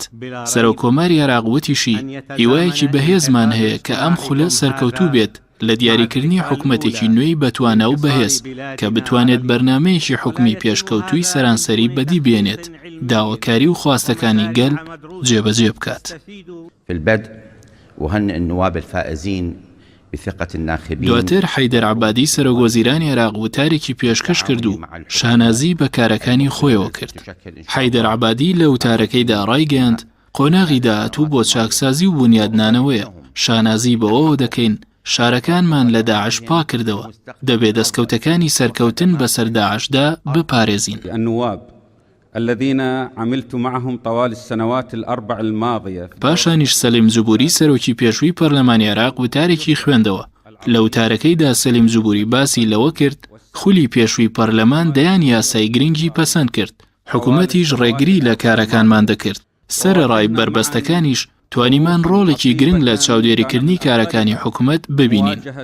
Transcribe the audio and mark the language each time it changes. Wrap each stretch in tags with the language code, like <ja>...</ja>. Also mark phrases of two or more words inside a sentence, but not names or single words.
<ckb>سەرۆکۆماری عێراق وتیشی هیوایەکی بەهێزمان هەیە کە ئەم خولە سەرکەوتوو بێت لە دیاریکردنی حکومەتێکی نوێی بەتوانە و بەهێز کە بتوانێت بەرنامەیەکی حکومی پێشکەوتووی سەرانسەری بەدی بێنێت، داواکاری و خواستەکانی گەل جێبەجێ بکات.</ckb> <ar>في البدء وهنئ النواب الفائزين بثقة الناخبين.</ar> <ckb>دواتر حەیدەر عەبادی سەرۆکوەزیرانی عێراق وتارێکی پێشکەش کرد و شانازی بە کارەکانی خۆیەوە کرد. حەیدەر عەبادی لە وتارەکەیدا ڕایگەیاند قۆناغی داهاتوو بۆ چاکسازی و بنیادنانەوەیە. شانازی بەوەوە دەکەین شارەکانمان لە داعش پاک کردەوە، دەبێت دەستکەوتەکانی سەرکەوتن بەسەر داعشدا بپارێزین.</ckb> <ar>النواب الذين عملت معهم طوال السنوات الأربع الماضية.</ar> <ckb>پاشانیش سەلیم زوبوری سەرۆکی پێشووی پەرلەمانی عێراق وتارێکی خوێندەوە. لە وتارەکەیدا سەلیم زوبوری باسی لەوە کرد خولی پێشووی پەرلەمان دەیان یاسای گرنگی پەسەند کرد، حکوومەتیش ڕێگری لە کارەکانمان دەکرد. سەرەڕای بربەستەکانیش توانیمان ڕۆڵێکی گرنگ لە چاودێریکردنی کارەکانی حکوومەت ببینین.</ckb>